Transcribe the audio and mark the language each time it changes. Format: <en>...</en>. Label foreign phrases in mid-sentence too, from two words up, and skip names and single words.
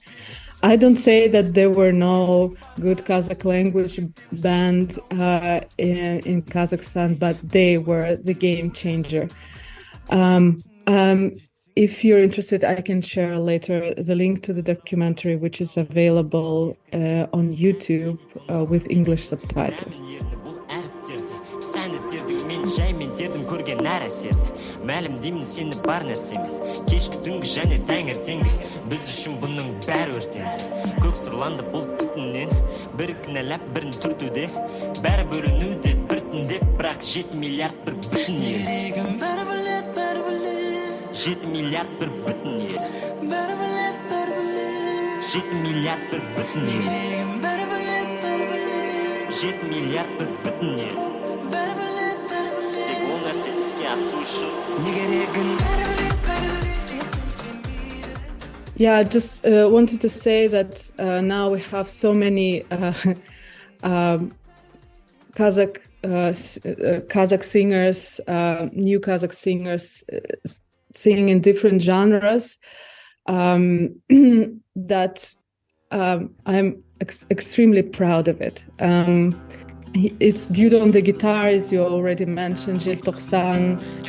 <en>I don't say that there were no good Kazakh language band in Kazakhstan, but they were the game changer. If you're interested, I can share later the link to the documentary, which is available on YouTube with English subtitles.</en> <kk>Жаймен дедім көрген әр әсерді мәлімдеймін сені бар нәрсемен кешкі түнгі және таңертеңгі біз үшін бұның бәрі өртенді көк сұрланды бұл түтіннен бір кінәлап бірін түртуде бәрі бөлінуде біртіндеп бірақ 7 миллиард бір бүтін ел жүрегім бәрі білет 7 миллиард бір бүтін ел бәрі білет 7 миллиард бір бүтін ел жүрегім бәрі білет 7 миллиард бір бүтін ел</kk> <en>Yeah, I just wanted to say that now we have so many Kazakh singers, new Kazakh singers singing in different genres that I'm extremely proud of it. It's dude on the guitar, as you already mentioned,</en> <kk>Желтоқсан.</kk>